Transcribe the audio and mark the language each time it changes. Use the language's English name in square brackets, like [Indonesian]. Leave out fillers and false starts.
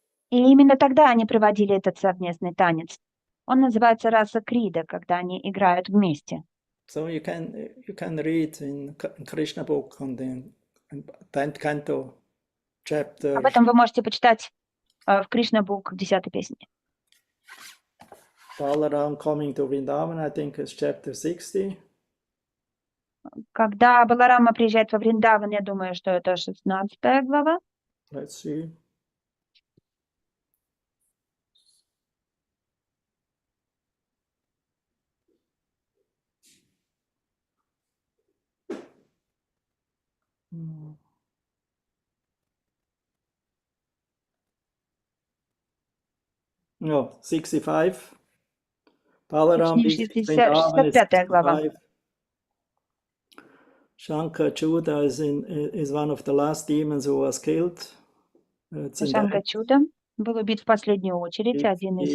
[Russian] И именно тогда они проводили этот совместный танец. Он называется раса крида, когда они играют вместе. [English] So you can read in Krishna book on the 10th canto chapter. [Russian] Об этом вы можете почитать в Кришна Бук в 10-й песне. [English] Balaram coming to Vrindavan, I think is chapter 60. [Russian] Когда Баларама приезжает во Вриндаван, я думаю, что это 16 глава. [English] Let's see. No, 65. Balaram [Russian] Точнее, [English] visits Vrindavan is [Russian] 65 глава. [English] 65. Shankachuda is one of the last demons who was killed. It's in [Russian] Шанкачуда был убит в последнюю очередь, один из